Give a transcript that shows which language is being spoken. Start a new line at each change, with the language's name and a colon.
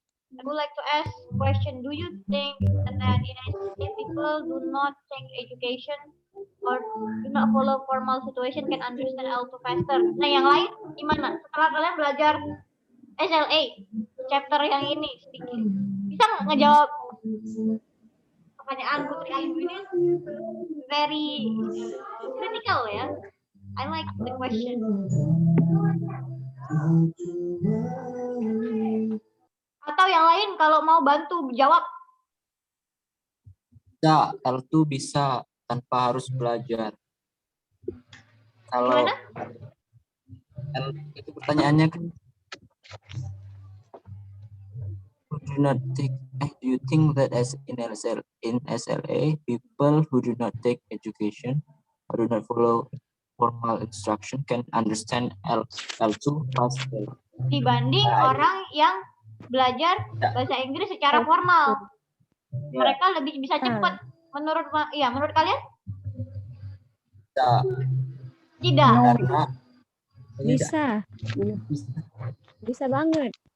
English: I would like to ask a question. Do you think that the United States people do not take education or do not follow formal situation can understand L2 faster?
Indonesian: Nah, yang lain gimana? Setelah kalian belajar SLA, chapter yang ini sedikit, bisa nggak ngejawab pertanyaan Putri Ayu ini?
English: Very critical ya. I like the question.
Indonesian: Atau yang lain kalau mau bantu jawab. Bisa, L2 bisa tanpa harus belajar. Kalau Gimana? itu pertanyaannya kan,
English: do not take. Do you think that as in SLA, people who do not take education or do not follow formal instruction can understand L2 faster?
Indonesian: Dibanding orang yang belajar bahasa Inggris secara formal, mereka lebih bisa cepat. Menurut kalian? Tidak. Karena Bisa. Bisa banget.